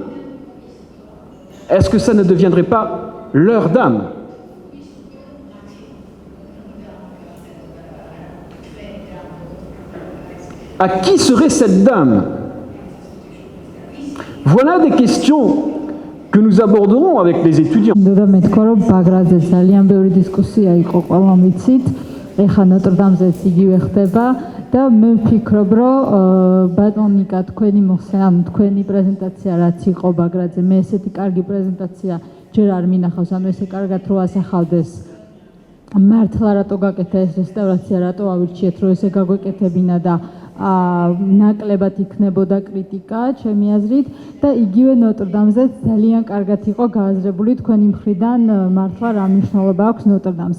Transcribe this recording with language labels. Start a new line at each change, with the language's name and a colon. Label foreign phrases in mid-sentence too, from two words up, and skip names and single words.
French: Est-ce que ça ne deviendrait pas leur dame? À qui serait cette dame? Voilà des questions que nous aborderons avec les étudiants.
Georgian: და მე ვფიქრობ, რომ ბატონიკა თქვენი თქვენი პრეზენტაცია რაც იყო ბაგრაძე, მე ესეთი კარგი პრეზენტაცია ჯერ არ მინახავს, ანუ ესე კარგად რო ასახავდეს მართლა რატო გაკეთა ეს რესტავრაცია, რატო ავირჩიეთ რომ ესე გაგვეკეთებინა და ნაკლებად იქნებოდა კრიტიკა ჩემი აზრით და იგივე ნოტრ-დამზეც ძალიან კარგად იყო გააზრებული თქვენი მხრიდან მართლა რა მნიშვნელობა აქვს ნოტრ-დამს.